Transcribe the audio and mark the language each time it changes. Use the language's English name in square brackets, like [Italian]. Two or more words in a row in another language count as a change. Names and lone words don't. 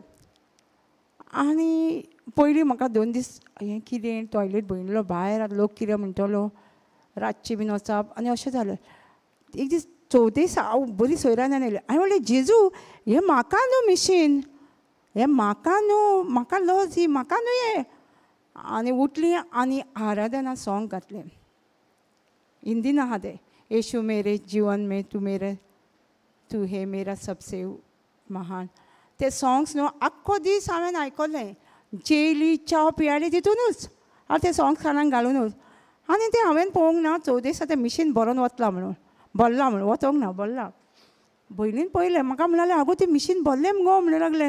[Konkani] आनी पयलीं म्हाका 2 दीस हें कितें टॉयलेट भयणलो भायर लोक कितें म्हणटलो रातची बीन वचप आनी अशें जालें. एक दीस चवथे दीस हांव बरी सोयऱ्यान येयलें. हांवें म्हणलें जेजू हें म्हाका न्हू मिशीन हें म्हाका न्हू म्हाका लज ही म्हाका न्हू हें. आनी उठलीं आनी आराधना सॉंग घातलें हिंदीन आहा तें [Hindi] येशू मेरे जीवन में तू हे मेरा सबसे महान. [Konkani] ते सॉंग्स न्हू आख्खो दीस हांवें आयकलें जेली च्या पियाली तितूनच हांव ते सॉंग्स कानाक घालूनच. आनी ते हांवें पळोवंक ना चवथे दिसा तें मिशीन बरोवन वतलां म्हणून भरलां म्हणून वचोंक ना भरलां. भयणीन पळयलें म्हाका म्हणलें आगो तें मिशीन भरलें मुगो म्हणूं लागलें.